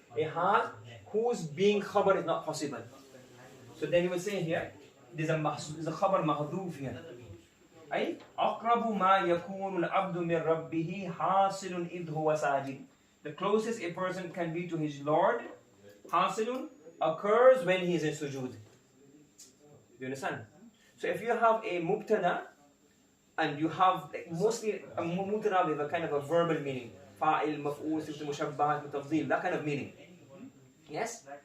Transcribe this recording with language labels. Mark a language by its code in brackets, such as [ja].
[en] A hal whose being khabar is not possible. So then you will say here, there's a khabar mahdoof here. [ar] أي أقرب ما يكون العبد من ربه حاصل إذ هو ساجد. [en] The closest a person can be to his Lord, حاصل, occurs when he is in sujood. You understand? So if you have a mubtada and you have mostly a mubtada with a kind of a verbal meaning, fa'il, maf'ul, sifat mushabbahat, mutafdhil, that kind of meaning. Yes?